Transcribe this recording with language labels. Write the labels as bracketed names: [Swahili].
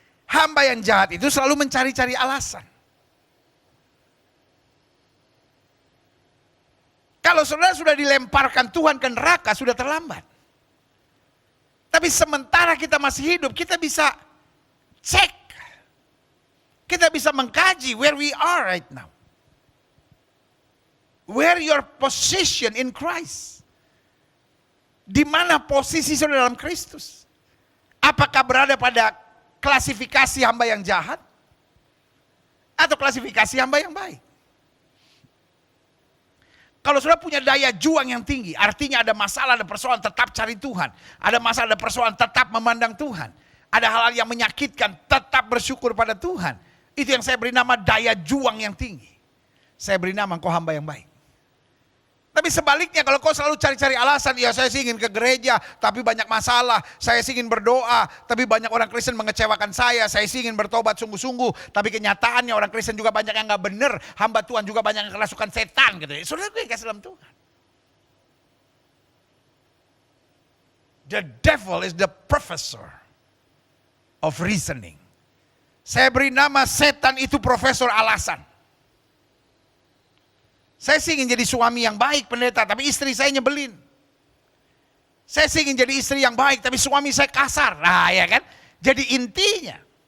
[Indonesian] Hamba yang jahat itu selalu mencari-cari alasan. Kalau saudara sudah dilemparkan Tuhan ke neraka, sudah terlambat. Tapi sementara kita masih hidup, kita bisa cek. Kita bisa mengkaji [English] where we are right now. Where your position in Christ. [Indonesian] Di mana posisi saudara dalam Kristus? Apakah berada pada klasifikasi hamba yang jahat? Atau klasifikasi hamba yang baik? Kalau sudah punya daya juang yang tinggi, artinya ada masalah, ada persoalan, tetap cari Tuhan. Ada masalah, ada persoalan, tetap memandang Tuhan. Ada hal-hal yang menyakitkan, tetap bersyukur pada Tuhan. Itu yang saya beri nama daya juang yang tinggi. Saya beri nama engkau hamba yang baik. Tapi sebaliknya kalau kau selalu cari-cari alasan, ya saya sih ingin ke gereja tapi banyak masalah, saya sih ingin berdoa tapi banyak orang Kristen mengecewakan saya sih ingin bertobat sungguh-sungguh tapi kenyataannya orang Kristen juga banyak yang gak benar, hamba Tuhan juga banyak yang kerasukan setan gitu. Saudara gue kasih dalam Tuhan. [English] The devil is the professor of reasoning. [Indonesian] Saya beri nama setan itu profesor alasan. Saya sih ingin jadi suami yang baik pendeta, tapi istri saya nyebelin. Saya sih ingin jadi istri yang baik, tapi suami saya kasar. Nah ya kan, jadi intinya.